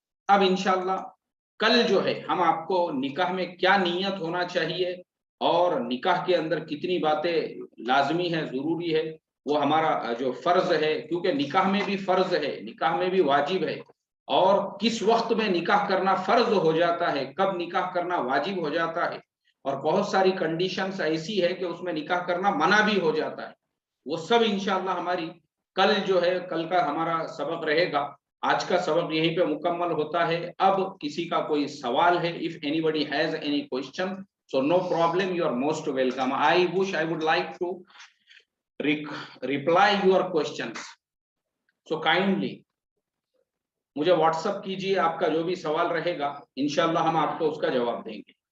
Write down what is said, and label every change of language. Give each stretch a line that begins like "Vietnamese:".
Urdu: اب انشاءاللہ کل جو ہے ہم آپ کو نکاح میں کیا نیت ہونا چاہیے اور نکاح کے اندر کتنی باتیں لازمی ہے, ضروری ہے, وہ ہمارا جو فرض ہے, کیونکہ نکاح میں بھی فرض ہے, نکاح میں بھی واجب ہے, اور کس وقت میں نکاح کرنا فرض ہو جاتا ہے, کب نکاح کرنا واجب ہو جاتا ہے, اور بہت ساری کنڈیشنز ایسی ہے کہ اس میں نکاح کرنا منع بھی ہو جاتا ہے. وہ سب انشاءاللہ ہماری کل جو ہے کل کا ہمارا سبق رہے گا. آج کا سبق یہیں پہ مکمل ہوتا ہے. اب کسی کا کوئی سوال ہے,
English: if anybody has any question, so no problem, you are most welcome. I would like to reply your questions, so kindly
Urdu: مجھے واٹس اپ کیجیے, آپ کا جو بھی سوال رہے گا انشاءاللہ ہم آپ کو اس کا جواب دیں گے.